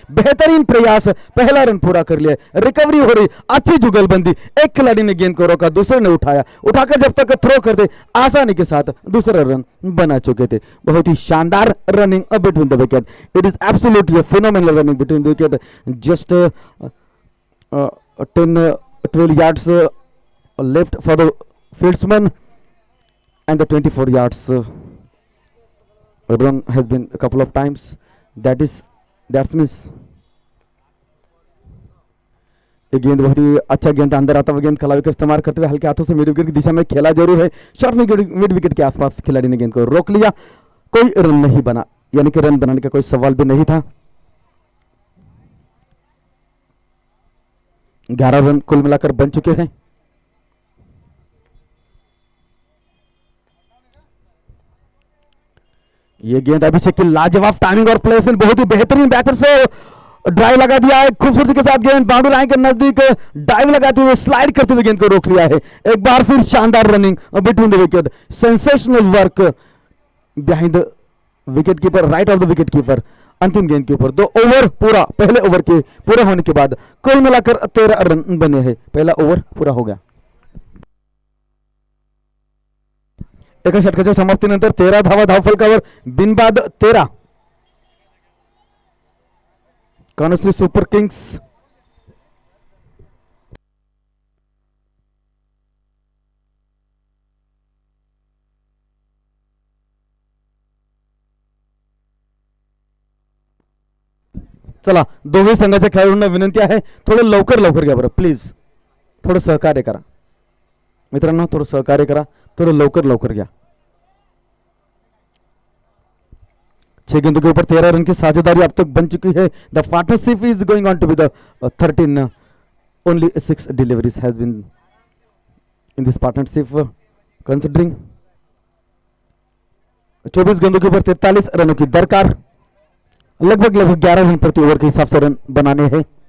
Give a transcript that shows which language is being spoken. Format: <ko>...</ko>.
<hi>बेहतरीन प्रयास, पहला रन पूरा कर लिया, रिकवरी हो रही, अच्छी जुगलबंदी। एक खिलाड़ी ने गेंद को रोका, दूसरे ने उठाया, उठाकर जब तक थ्रो करते आसानी के साथ दूसरा रन बना चुके थे। बहुत ही शानदार running between the wicket.</hi> <en>It is absolutely phenomenal running between the wicket. Just 10-12 yards left for the fieldsman, and the 24 yards run has been a couple of times. That means</en> <hi>ये गेंद बहुत ही अच्छा गेंद, अंदर आता हुआ गेंद खिलाड़ी का इस्तेमाल करते हुए हल्के हाथों से मिड विकेट की दिशा में खेला जरूर है। शॉर्ट मिड विकेट के आसपास खिलाड़ी ने गेंद को रोक लिया, कोई रन नहीं बना, यानी कि रन बनाने का कोई सवाल भी नहीं था। 11 रन कुल मिलाकर बन चुके हैं। ये गेंद अभिषेक की लाजवाब टाइमिंग और प्लेसमेंट, बहुत ही बेहतरीन बैटर से ड्राइव लगा दिया है खूबसूरती के साथ। गेंद बाउंड्री लाइन के नजदीक ड्राइव लगाते हुए स्लाइड करते हुए गेंद को रोक लिया है। एक बार फिर शानदार</hi> <en>Running between the wicket, sensational work behind the wicket keeper, right off the wicket keeper.</en> <hi>अंतिम गेंद के ऊपर 2 ओवर पूरा, पहले ओवर के पूरा होने के बाद कुल मिलाकर 13 रन बने हैं। पहला ओव्हर पूरा हो गया।</hi> <mr>एका षटकाच्या समाप्तीनंतर 13 धावा धावफलकावर, बिनबाद 13। कानोश्री सुपर किंग्स चला, दोन्ही संघाच्या खेळाडूंना विनंती आहे, थोडं लवकर लवकर घ्या बरं प्लीज, थोडं सहकार्य करा मित्रांनो, थोडं सहकार्य करा, थोडं लवकर लवकर घ्या।</mr> <hi>6 गेंदों के ऊपर 13 रन की साझेदारी अब तक बन चुकी है।</hi> <en>The partnership is going on to be the 13, only 6 deliveries has been in this partnership considering.</en> <hi>24 गेंदों के ऊपर 43 रनों की दरकार, लगभग 11 रन प्रति ओवर के हिसाब से रन बनाने हैं।</hi>